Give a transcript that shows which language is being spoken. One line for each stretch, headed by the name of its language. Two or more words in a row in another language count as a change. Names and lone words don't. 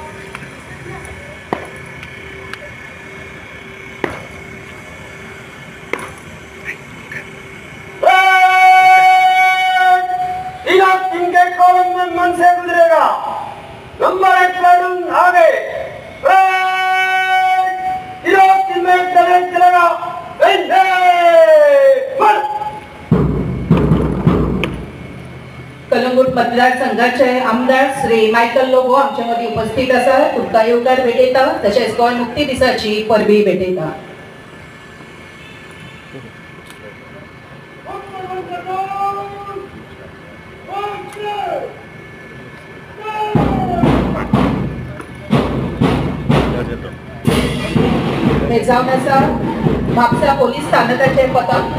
Hindi: इनके कॉलम में मन से गुजरेगा। नंबर 1 प्लेटून आगे। चलेगा।
Konkani: कलंगूट मतदारसंघाचे आमदार श्री मायकल लोबो आमच्या मदीं उपस्थित आसा। तुमकां येवकार भेटयता, तशेंच गोंय मुक्ती दिसाची परबी भेटयता। हे जावन आसा म्हापसा पोलीस स्थानकाचे पथक।